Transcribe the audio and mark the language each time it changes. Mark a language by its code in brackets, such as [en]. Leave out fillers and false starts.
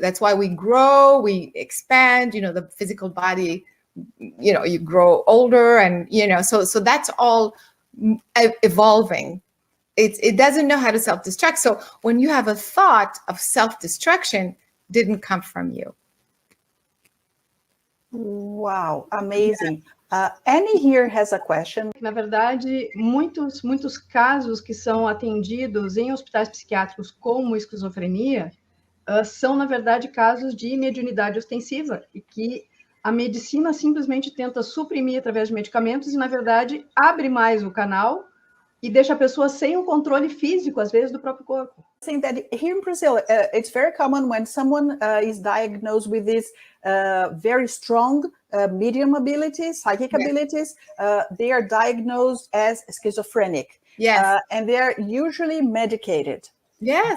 [en] That's why we grow, we expand, the physical body, you grow older and, so that's all evolving. It doesn't know how to self-destruct. So when you have a thought of self-destruction, didn't come from you. Wow, amazing. Annie here has a question. [pt] Na verdade, muitos casos que são atendidos em hospitais psiquiátricos como esquizofrenia são, na verdade, casos de mediunidade ostensiva e que a medicina simplesmente tenta suprimir através de medicamentos e, na verdade, abre mais o canal e deixa a pessoa sem o controle físico, às vezes, do próprio corpo. [en] I think that here in Brazil, it's very common when someone is diagnosed with this very strong medium abilities, psychic abilities, they are diagnosed as schizophrenic. Yes. And they're usually medicated. Yes.